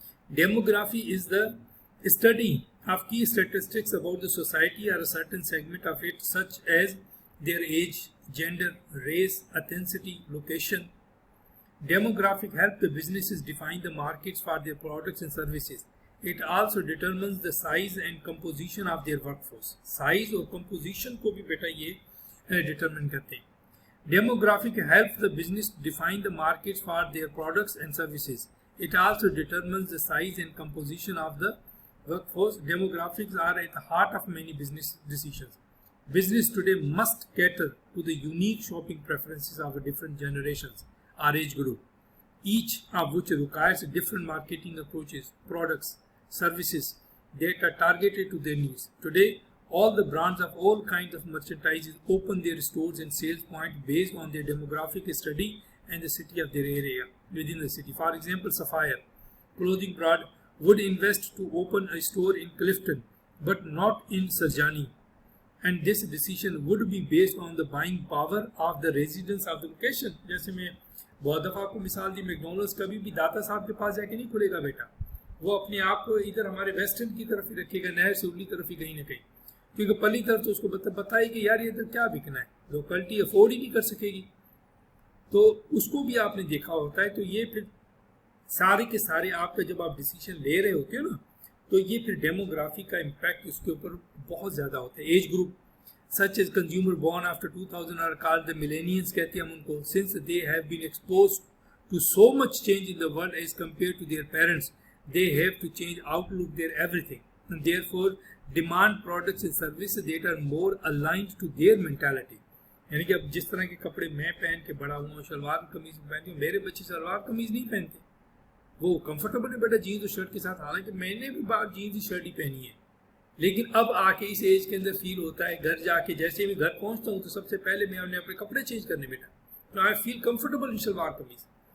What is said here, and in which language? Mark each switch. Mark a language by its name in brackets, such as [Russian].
[English] Demography is the study of key statistics about the society or a certain segment of it, such as their age, gender, race, ethnicity, location. Demographic help the businesses define the markets for their products and services. It also determines the size and composition of their workforce. [Urdu] Size اور composition کو بھی بیٹا یہ determine کرتے ہیں. [English] Demographic helps the business define the markets for their products and services. It also determines the size and composition of the workforce. Demographics are at the heart of many business decisions. Business today must cater to the unique shopping preferences of different generations or age group, each of which requires different marketing approaches, products, services that are targeted to their needs. Today, all the brands of all kinds of merchandise open their stores and sales points based on their demographic study and the city of their area within the city. For example, Sapphire clothing brand would invest to open a store in Clifton but not in Sarjani, and this decision would be based on the buying power of the residents of the location. [Urdu] جیسے میں بہت دفعہ آپ کو مثال دی, McDonald's کبھی بھی داتا صاحب کے پاس جا کے نہیں کھلے گا بیٹا, وہ اپنے آپ کو ادھر ہمارے ویسٹرن کی طرف ہی رکھے گا, نہر سے اگلی طرف ہی کہیں نہ کہیں, کیونکہ پلی طرف تو اس کو بتائے کہ یار یہ ادھر کیا بکنا ہے, لوکلٹی افورڈ ہی نہیں کر سکے گی, تو اس کو بھی آپ نے دیکھا ہوتا ہے. تو یہ پھر سارے کے سارے آپ کا جب آپ ڈیسیشن لے رہے ہوتے ہو نا, تو یہ پھر ڈیموگرافی کا امپیکٹ اس کے اوپر بہت زیادہ ہوتا ہے. [English] age group such as consumer born after 2000 are called the millennials [Urdu] کہتے ہیں ہم ان کو, [English] since they have been exposed to so much change in the world as compared to their parents, they have to change outlook their everything, and therefore demand products and services that are more aligned to their mentality. [Urdu] یعنی کہ اب جس طرح کے کپڑے میں پہن کے بڑا ہوں, شلوار قمیض پہنتی ہوں, میرے بچے شلوار قمیض نہیں پہنتے, وہ کمفرٹیبل ہے بیٹا جینز اور شرٹ کے ساتھ, حالانکہ میں نے بھی بار جینز کی شرٹ ہی پہنی ہے, لیکن اب آ کے اس ایج کے اندر فیل ہوتا ہے, گھر جا کے جیسے بھی گھر پہنچتا ہوں تو سب سے پہلے میں اپنے کپڑے چینج کرنے بیٹا, تو [English] I feel comfortable [Urdu] in shalwar kameez.